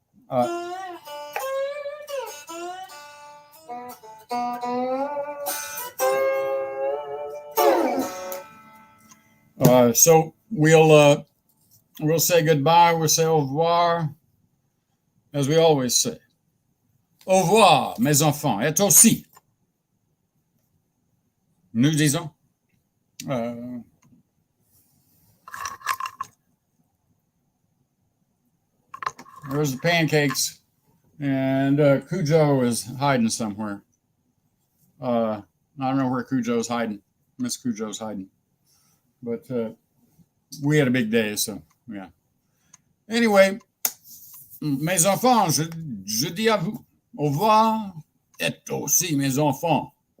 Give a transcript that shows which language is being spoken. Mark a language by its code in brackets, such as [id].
[en] Uh, so we'll say goodbye. We'll say au revoir, as we always say. [fr] Au revoir, mes enfants, et toi aussi. Nous disons. [en] There's the pancakes, and Cujo is hiding somewhere. I don't know where Cujo's hiding. Miss Cujo's hiding. But we had a big day, so yeah. [fr] Anyway, mes enfants, je dis à vous au revoir, et aussi mes enfants.